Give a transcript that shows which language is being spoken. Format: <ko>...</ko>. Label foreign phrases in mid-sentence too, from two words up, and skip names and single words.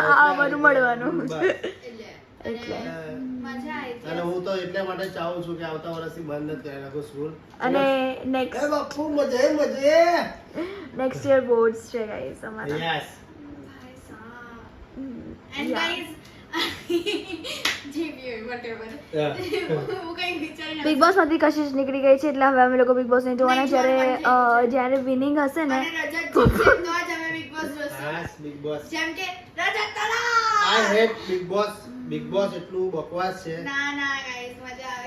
<gu>આ અમારું મળવાનું. બસ. એટલે મજા આવી અને હું તો એટલા માટે ચાહું છું કે આવતા વર્ષથી બંધ જ કરી નાખું સ્કૂલ. અને એ નેક્સ્ટ બાપુ મજે</gu> <en>next year</en> <gu>બોર્ડ્સ છે ગાઈસ અમારા. યસ. ભાઈ સાહેબ.</gu> <en>And Yeah. guys,</en> <gu>જે બી હોય,</gu> <en>whatever. Yeah.</en> <gu>હું કંઈ વિચારી બિગ બોસ માંથી કશિશ નીકળી ગઈ છે એટલે હવે અમે લોકો બિગ બોસ નહીં જોવાના. જ્યારે વિનિંગ હશે ને અને રજત જીતશે તો જ અમે Big Boss જોશું.</gu> <en>Yes, Big Boss.</en> <gu>જેમ કે રજત તલા.</gu> <en>I hate Big Boss.</en> <gu>Big Boss એટલું બકવાસ છે. ના ના guys, મજા આવે.</gu>